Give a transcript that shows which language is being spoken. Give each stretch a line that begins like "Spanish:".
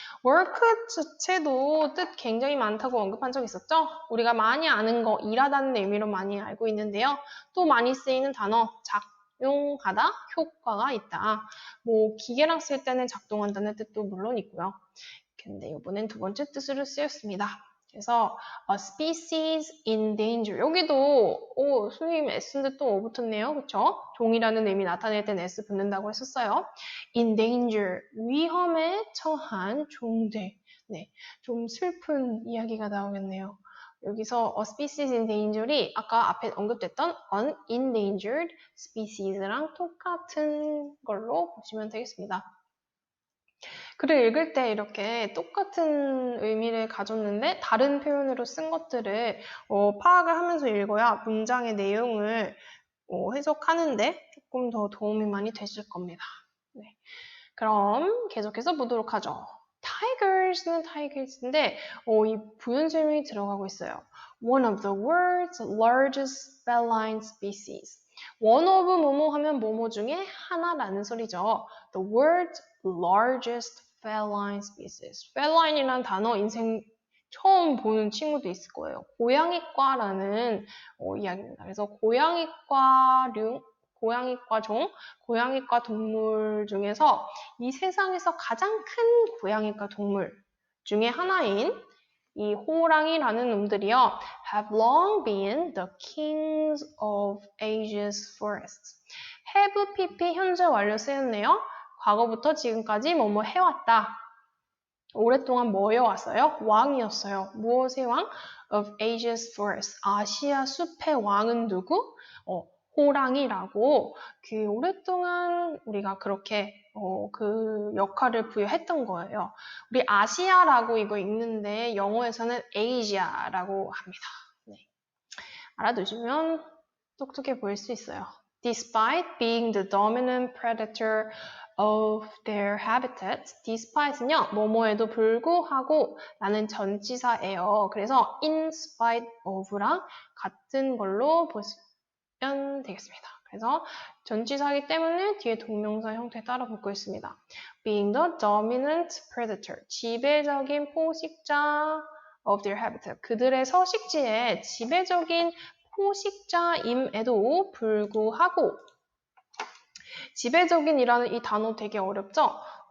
Korean: work 자체도 뜻 굉장히 많다고 언급한 적 있었죠? 우리가 많이 아는 거, 일하다는 의미로 많이 알고 있는데요. 또 많이 쓰이는 단어, 작용하다, 효과가 있다. 뭐 기계랑 쓸 때는 작동한다는 뜻도 물론 있고요. 근데 이번엔 두 번째 뜻으로 쓰였습니다. 그래서
English: a species in danger.
Korean: 여기도 선생님 S인데 또 O 붙었네요. 그쵸? 종이라는 의미 나타낼 땐 S 붙는다고 했었어요.
English: in danger.
Korean: 위험에 처한 종들. 네, 좀 슬픈 이야기가 나오겠네요. 여기서
English: a species in danger
Korean: 이 아까 앞에 언급됐던
English: an endangered species
Korean: 랑 똑같은 걸로 보시면 되겠습니다. 글을 읽을 때 이렇게 똑같은 의미를 가졌는데 다른 표현으로 쓴 것들을 파악을 하면서 읽어야 문장의 내용을 해석하는데 조금 더 도움이 많이 되실 겁니다. 네. 그럼 계속해서 보도록 하죠. Tigers는 tigers인데 이 부연설명이 들어가고 있어요.
English: One of the world's largest feline species.
Korean: One of 뭐뭐 하면 뭐뭐 중에 하나라는 소리죠.
English: The world's largest feline species.
Korean: feline이라는 단어 인생 처음 보는 친구도 있을 거예요. 고양이과라는 이야기입니다. 그래서 고양이과 종, 고양이과 동물 중에서 이 세상에서 가장 큰 고양이과 동물 중에 하나인 이 호랑이라는 놈들이요.
English: have long been the kings of Asia's forests.
Korean: have pp 현재 완료 쓰였네요. 과거부터 지금까지 뭐뭐 해왔다. 오랫동안 뭐여왔어요? 왕이었어요. 무엇의 왕?
English: of Asia's forest.
Korean: 아시아 숲의 왕은 누구? 호랑이라고 그 오랫동안 우리가 그렇게 그 역할을 부여했던 거예요. 우리 아시아라고 이거 읽는데 영어에서는 Asia라고 합니다. 네. 알아두시면 똑똑해 보일 수 있어요.
English: Despite being the dominant predator of their habitats, despite는요,
Korean: 뭐뭐에도 불구하고 라는 전치사예요. 그래서 in spite of랑 같은 걸로 보시면 되겠습니다. 그래서 전치사이기 때문에 뒤에 동명사 형태 따라 붙고 있습니다.
English: Being the dominant predator,
Korean: 지배적인 포식자
English: of their habitat,
Korean: 그들의 서식지의 지배적인 포식자임에도 불구하고 지배적인이라는 이 단어 되게 어렵죠?